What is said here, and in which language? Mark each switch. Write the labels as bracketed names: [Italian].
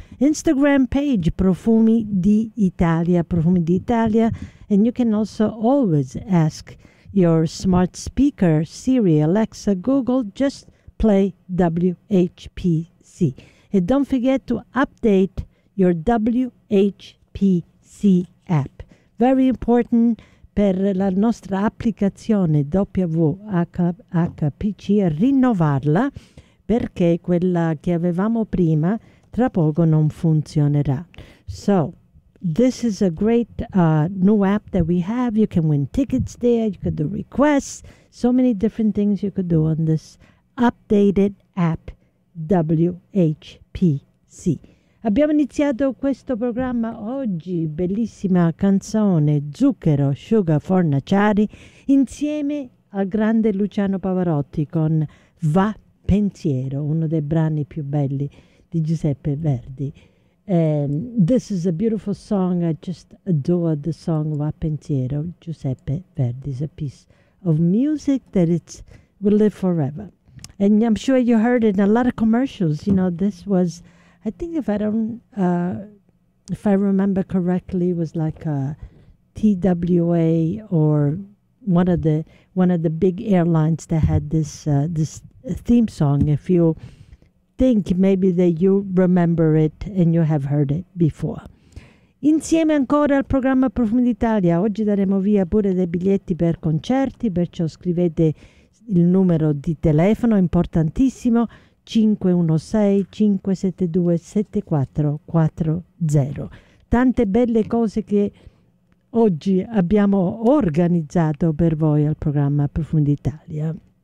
[English] Instagram page, Profumi d'Italia, Profumi d'Italia. And you can also always ask your smart speaker, Siri, Alexa, Google, just play WHPC. And don't forget to update your WHPC app. Very important [Italian] per la nostra applicazione WHPC, rinnovarla, perché quella che avevamo prima tra poco non funzionerà. [English] So, this is a great new app that we have. You can win tickets there. You could do requests. So many different things you could do on this updated app, WHPC. [Italian] Abbiamo iniziato questo programma oggi. Bellissima canzone, Zucchero, Sugar, Fornaciari, insieme al grande Luciano Pavarotti con Va Pensiero, uno dei brani più belli di Giuseppe Verdi. [English] This is a beautiful song. I just adore the song Va Pensiero, Giuseppe Verdi. It's a piece of music that it will live forever. And I'm sure you heard it in a lot of commercials. You know, this was, I think if I remember correctly, it was like a TWA or one of the big airlines that had this theme song. If you think maybe that you remember it and you have heard it before. [Italian] Insieme ancora al programma Profumi d'Italia, oggi daremo via pure dei biglietti per concerti, perciò scrivete il numero di telefono, importantissimo, 516-572-7440. Tante belle cose che oggi abbiamo organizzato per voi al programma Profumi d'Italia.